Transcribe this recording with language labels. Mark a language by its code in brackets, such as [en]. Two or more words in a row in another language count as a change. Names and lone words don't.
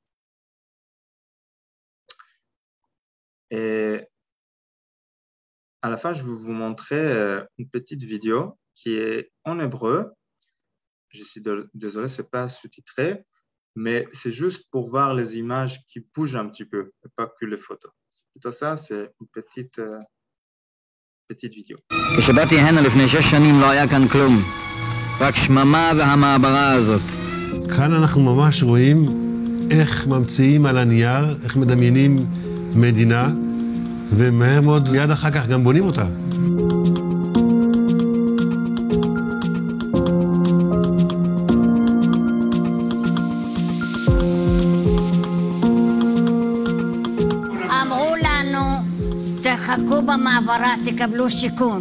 [fr] Et à la fin, je vais vous montrer une petite vidéo qui est en hébreu. Je suis désolé, ce n'est pas sous-titré, mais c'est juste pour voir les images qui bougent un petit peu, et pas que les photos. C'est plutôt ça, c'est une petite vidéo. [he] כשבאתי הנה לפני 6 שנים לא היה כאן כלום, רק שממה והמעברה הזאת. כאן אנחנו ממש רואים איך ממציאים על הנייר, איך מדמיינים מדינה, ומהר מאוד מיד אחר כך גם בונים אותה. אמרו לנו, תחכו במעברה, תקבלו שיכון.